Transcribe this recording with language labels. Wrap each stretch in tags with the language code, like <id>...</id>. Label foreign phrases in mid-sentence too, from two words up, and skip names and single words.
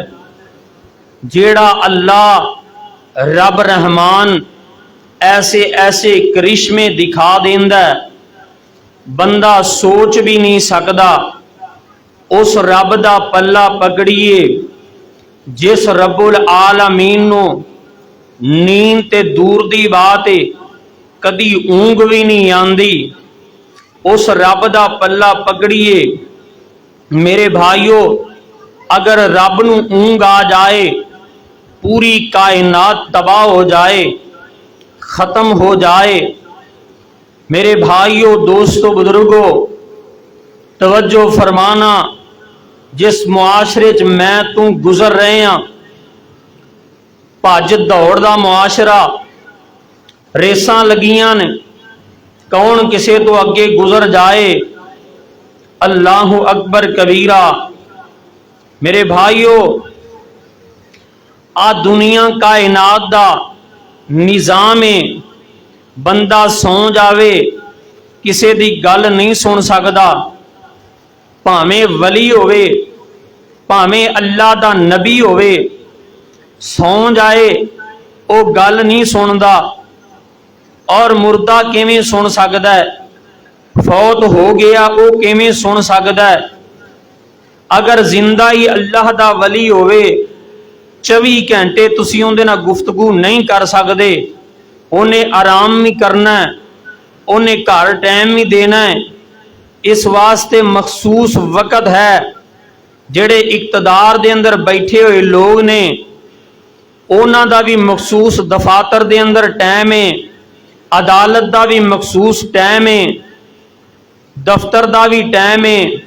<pa>جیہڑا اللہ رب رحمان ایسے ایسے کرشمے وکھا دیندا ہے، بندہ سوچ بھی نہیں سکدا. اس رب دا پلہ پھڑیے جس رب العالمین نوں نیند تے دور دی گل ہے، کدی اونگھ بھی نہیں آندی. اس رب دا پلہ پھڑیے. میرے بھائیو، اگر رب نوں اونگھ آ جائے، پوری کائنات تباہ ہو جائے، ختم ہو جائے. میرے بھائیو، دوستو، بزرگو، توجہ فرمانا. جس معاشرے چ میں تو گزر رہے ہیں، بھج دوڑ دا معاشرہ، ریساں لگیاں نے، کون کسے توں اگے گزر جائے.</pa> <ar>الله أكبر كبيرا.</ar> <pa>میرے بھائیو، آ دنیا کائنات دا نظام ہے. بندہ سوں جاوے، کسے دی گل نہیں سن سکدا. بھاویں ولی ہووے، بھاویں اللہ دا نبی ہووے، سوں جائے او گل نہیں سندا. اور مردہ کویں سن سکدا ہے? فوت ہو گیا او کویں سن سکدا ہے? اگر زندہ ہی اللہ دا ولی ہووے، 24 گھنٹے تسیں اوہدے نال گفتگو نہیں کر سکدے.</pa> <ur>انہیں آرام بھی کرنا ہے، انہیں گھر ٹائم بھی دینا ہے. اس واسطے مخصوص وقت ہے.</ur> <pa>جیہڑے اقتدار دے اندر بیٹھے ہوئے لوک نے، انہاں دا بھی مخصوص دفاتر دے اندر ٹائم ہے، عدالت دا بھی مخصوص ٹائم ہے، دفتر دا بھی ٹائم ہے.</pa>